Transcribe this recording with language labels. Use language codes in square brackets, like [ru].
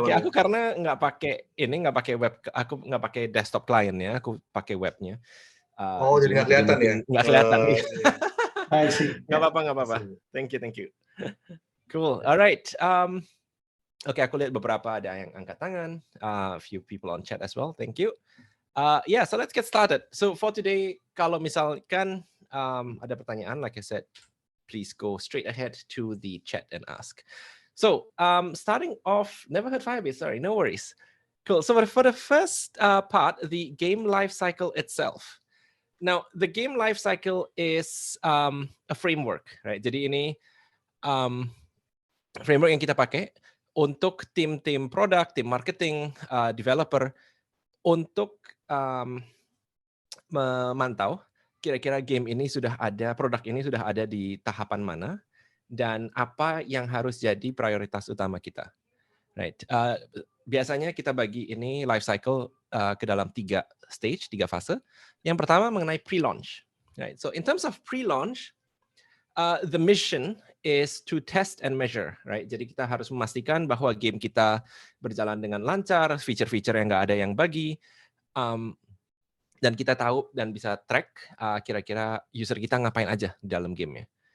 [id] Aku karena nggak pakai web, aku nggak pakai desktop client ya, aku pakai webnya. Jadi nggak kelihatan ya? Nggak kelihatan. [en] I see. [id] Nggak apa-apa. [en] Thank you. Cool. Alright. [id] Oke, aku lihat beberapa ada yang angkat tangan. [en] A few people on chat as well. Thank you. So let's get started. So for today, [id] kalau misalkan ada pertanyaan, [en] like I said, please go straight ahead to the chat and ask. So starting off, never heard Firebase, sorry, no worries. Cool, so for the first part, the game life cycle itself. Now, the game life cycle is a framework, right? [id] Jadi ini framework yang kita pakai untuk tim produk, tim marketing, developer, untuk memantau kira-kira game ini sudah ada, produk ini sudah ada di tahapan mana, dan apa yang harus jadi prioritas utama kita. [en] Right. [id] Biasanya kita bagi ini life cycle ke dalam 3 stage, 3 fase. Yang pertama mengenai pre-launch. [en] Right. So in terms of pre-launch, the mission is to test and measure, right? [id] Jadi kita harus memastikan bahwa game kita berjalan dengan lancar, feature-feature yang nggak ada yang bagi, dan kita tahu dan bisa track kira-kira user kita ngapain aja di dalam gamenya.